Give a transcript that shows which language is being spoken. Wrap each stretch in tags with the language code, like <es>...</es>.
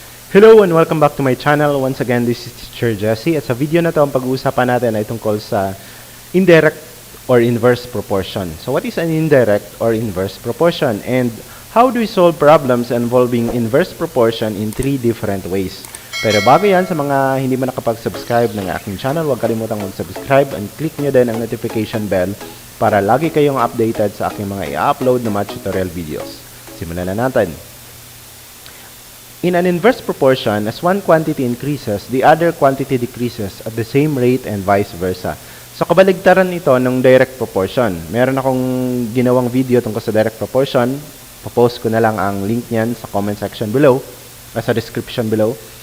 <en>Hello and welcome back to my channel. Once again, this is Teacher Jesse.</en> <tl>At sa video na to, ang pag-uusapan natin ay tungkol sa indirect or inverse proportion.</tl> <en>So what is an indirect or inverse proportion? And how do we solve problems involving inverse proportion in 3 different ways?</en> <tl>Pero bago yan, sa mga hindi mo nakapag-subscribe ng aking channel, huwag kalimutang mag-subscribe and click nyo din ang notification bell para lagi kayong updated sa aking mga i-upload na math tutorial videos. Simulan na natin.</tl> <en>In an inverse proportion, as one quantity increases, the other quantity decreases at the same rate and vice versa.</en> <tl>So, kabaligtaran ito ng direct proportion. Meron akong ginawang video tungkol sa direct proportion. Popost ko na lang ang link niyan sa comment section below, sa description below.</tl>